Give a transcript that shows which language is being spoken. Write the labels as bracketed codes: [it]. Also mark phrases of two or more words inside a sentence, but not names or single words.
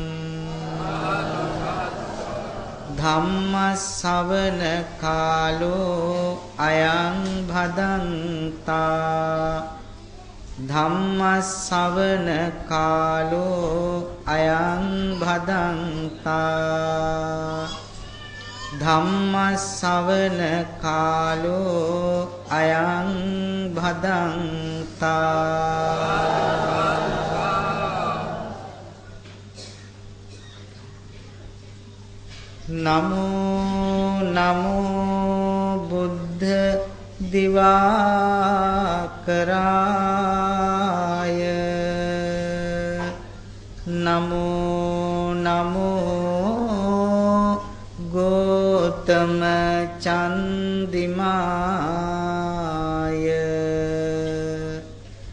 [pi] ධම්මස්සවන කාලෝ අයං භදන්තා ධම්මස්සවන කාලෝ අයං භදන්තා ධම්මස්සවන කාලෝ අයං භදන්තා. නමෝ නමෝ බුද්ධ දිවාකරාය නමෝ නමෝ ගෝතම චන්දිමාය